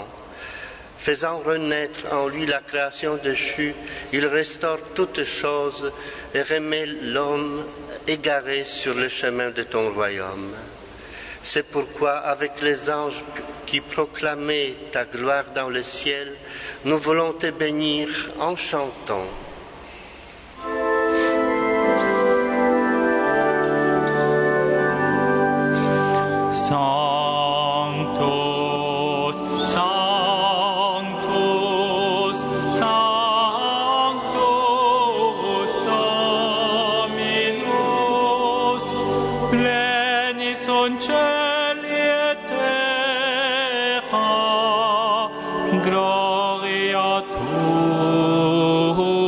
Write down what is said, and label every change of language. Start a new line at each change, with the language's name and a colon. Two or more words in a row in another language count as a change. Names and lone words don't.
French: Faisant renaître en lui la création déchue, il restaure toutes choses et remet l'homme égaré sur le chemin de ton royaume. C'est pourquoi, avec les anges qui proclamaient ta gloire dans le ciel, nous voulons te bénir en chantant.
Latin: Sanctus, Sanctus, Sanctus Dominus, plenis sunt caeli et terra, gloria tua.